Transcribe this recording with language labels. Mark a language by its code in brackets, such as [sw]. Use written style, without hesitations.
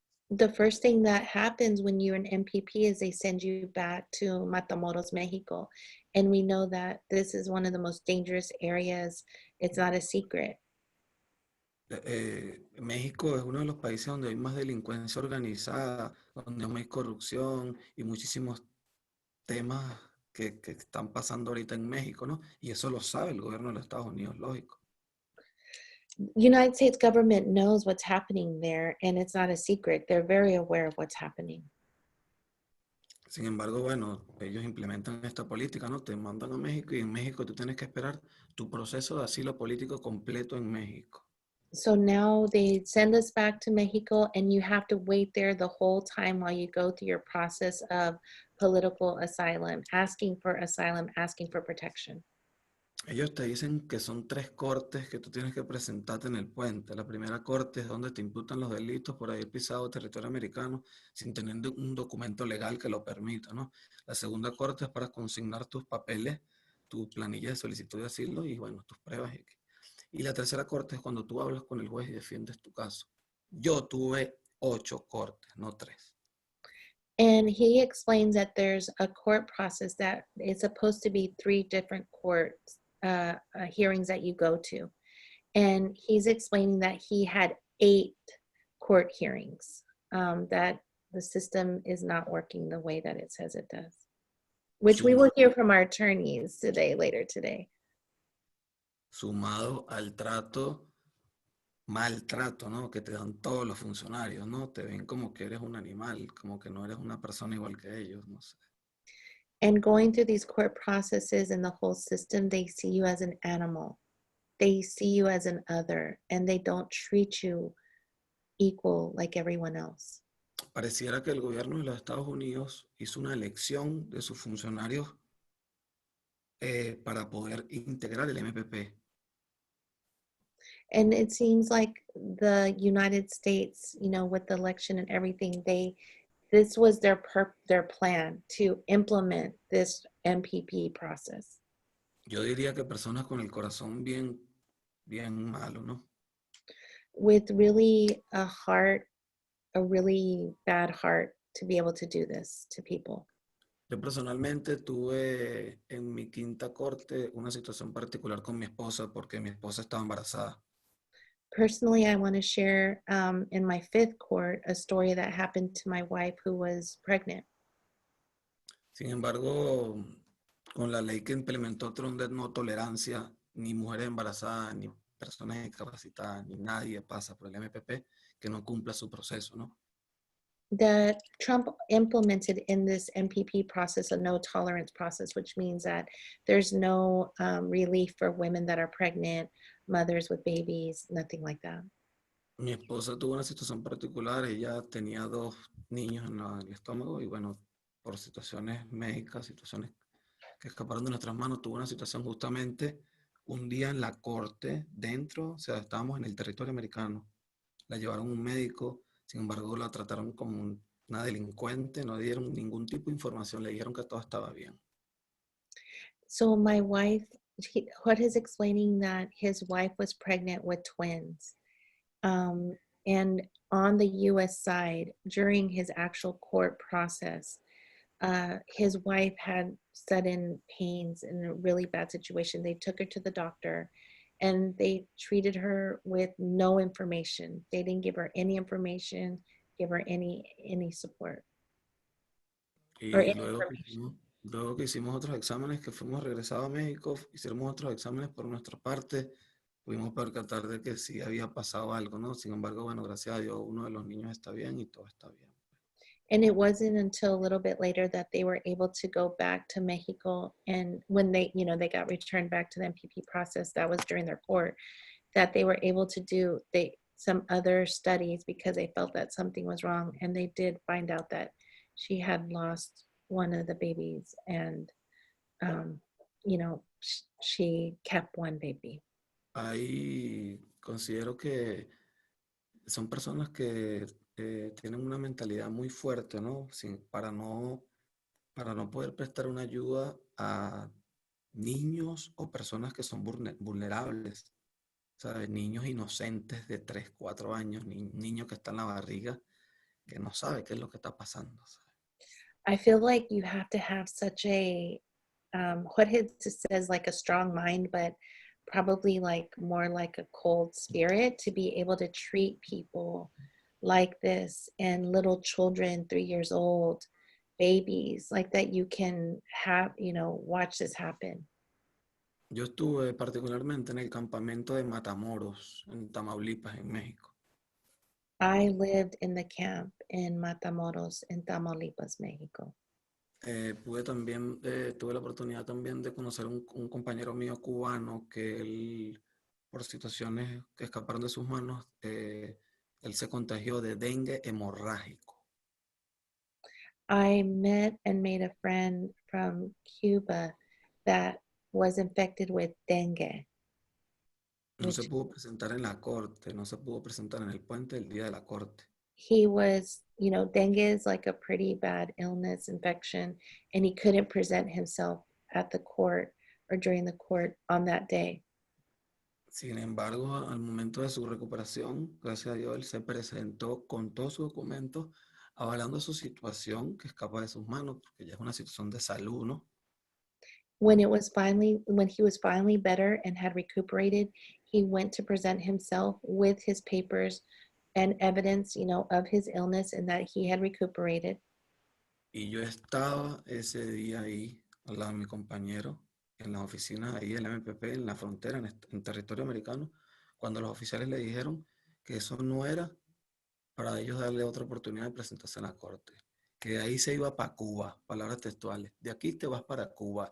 [en] The first thing that happens when you're an MPP is they send you back to Matamoros, Mexico. And we know that this is one of the most dangerous areas. It's not a secret. [es] México es uno de los países donde hay más delincuencia organizada, donde hay más corrupción y muchísimos temas que están pasando ahorita en México, ¿no? Y eso lo sabe el gobierno de los Estados Unidos, lógico. [en] United States government knows what's happening there, and it's not a secret. They're very aware of what's happening. [es] Sin embargo, bueno, ellos implementan esta política, ¿no? Te mandan a México y en México tú tienes que esperar tu proceso de asilo político completo en México. [en] So now they send us back to Mexico, and you have to wait there the whole time while you go through your process of political asylum, asking for asylum, asking for protection. [es] Ellos te dicen que son 3 cortes que tú tienes que presentarte en el puente. La primera corte es donde te imputan los delitos por haber pisado territorio americano sin tener un documento legal que lo permita, ¿no? La segunda corte es para consignar tus papeles, tu planilla de solicitud de asilo y, bueno, tus pruebas. Y la tercera corte es cuando tú hablas con el juez y defiendes tu caso. Yo tuve 8 cortes, no 3. [en] And he explains that there's a court process that is supposed to be 3 different courts hearings that you go to. And he's explaining that he had 8 court hearings that the system is not working the way that it says it does, which we will hear from our attorneys later today. [es] Sumado al maltrato, ¿no? Que te dan todos los funcionarios, ¿no? Te ven como que eres un animal, como que no eres una persona igual que ellos, no sé. [en] And going through these court processes and the whole system, they see you as an animal. They see you as an other, and they don't treat you equal like everyone else. [es] Pareciera que el gobierno de los Estados Unidos hizo una elección de sus funcionarios para poder integrar el MPP. [en] And it seems like the United States, you know, with the election and everything, this was their plan to implement this MPP process. [es] Yo diría que personas con el corazón bien malo, ¿no? [en] With really a really bad heart to be able to do this to people. [es] Yo personalmente tuve en mi quinta corte una situación particular con mi esposa porque mi esposa estaba embarazada. [en] Personally, I want to share in my fifth court a story that happened to my wife who was pregnant. [es] Sin embargo, con la ley que implementó Trump de no tolerancia, ni mujeres embarazadas, ni personas discapacitadas, ni nadie pasa por el MPP que no cumpla su proceso, ¿no? [en] That Trump implemented in this MPP process a no tolerance process, which means that there's no relief for women that are pregnant, mothers with babies, nothing like that. [es] Mi esposa tuvo una situación particular, ella tenía 2 niños en el estómago y bueno, por situaciones médicas, situaciones que escaparon de nuestras manos, tuvo una situación justamente un día en la corte dentro, o sea, estábamos en el territorio americano, la llevaron a un médico, sin embargo la trataron como una delincuente, no dieron ningún tipo de información, le dijeron que todo estaba bien. [en] So my wife, Jorge is explaining that his wife was pregnant with twins. And on the US side, during his actual court process, his wife had sudden pains in a really bad situation. They took her to the doctor and they treated her with no information. They didn't give her any information, give her any support. [es] Y [en] Or any [es] luego que hicimos otros exámenes, que fuimos regresados a México, hicimos otros exámenes por nuestra parte, pudimos percatar de que sí había pasado algo, ¿no? Sin embargo, bueno, gracias a Dios, uno de los niños está bien y todo está bien. [en] And it wasn't until a little bit later that they were able to go back to Mexico. And when they, you know, they got returned back to the MPP process, that was during their court, that they were able to do some other studies because they felt that something was wrong. And they did find out that she had lost one of the babies and, you know, she kept one baby. [es] Ahí considero que son personas que tienen una mentalidad muy fuerte, ¿no? Para no poder prestar una ayuda a niños o personas que son vulnerables, ¿sabes? Niños inocentes de 3, 4 años, niños que están en la barriga, que no sabe qué es lo que está pasando, ¿sabes? [en] I feel like you have to have such a, Jorge says like a strong mind, but probably like more like a cold spirit to be able to treat people like this and little children, 3 years old, babies, like that you can have, you know, watch this happen. [es] Yo estuve particularmente en el campamento de Matamoros, en Tamaulipas, en México. [en] I lived in the camp in Matamoros in Tamaulipas, Mexico. [es] Tuve la oportunidad también de conocer un compañero mío cubano que él, por situaciones que escaparon de sus manos, él se contagió de dengue hemorrágico. [en] I met and made a friend from Cuba that was infected with dengue. [es] No se pudo presentar en la corte, no se pudo presentar en el puente el día de la corte. [en] He was, you know, dengue is like a pretty bad illness, infection, and he couldn't present himself at the court or during the court on that day. [es] Sin embargo, al momento de su recuperación, gracias a Dios, él se presentó con todos sus documentos avalando su situación que escapa de sus manos, porque ya es una situación de salud, ¿no? [en] When he was finally better and had recuperated, he went to present himself with his papers and evidence, you know, of his illness and that he had recuperated. [es] Y yo estaba ese día ahí, al lado de mi compañero, en las oficinas ahí del MPP, en la frontera, en territorio americano, cuando los oficiales le dijeron que eso no era para ellos darle otra oportunidad de presentarse en la corte. Que de ahí se iba para Cuba, palabras textuales. De aquí te vas para Cuba.